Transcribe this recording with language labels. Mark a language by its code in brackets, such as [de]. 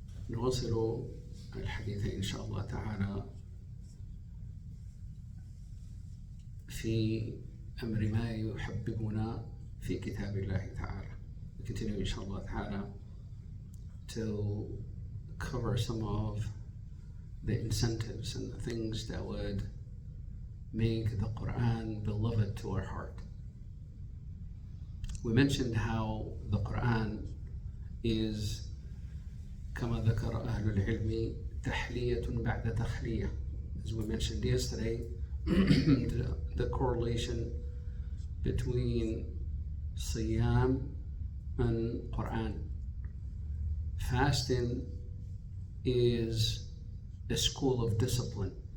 [ar] نواصل الحديث إن شاء الله تعالى في أمر ما يحببنا في كتاب الله تعالى. [en] We continue [ar] إن شاء الله تعالى [en] to cover some of the incentives and the things that would make the Qur'an beloved to our heart. We mentioned how the Qur'an is [ar] كما ذكر أهل العلم تحلية بعد تخلية. [en] As we mentioned yesterday, the correlation between Siyam and Qur'an. Fasting is a school of discipline.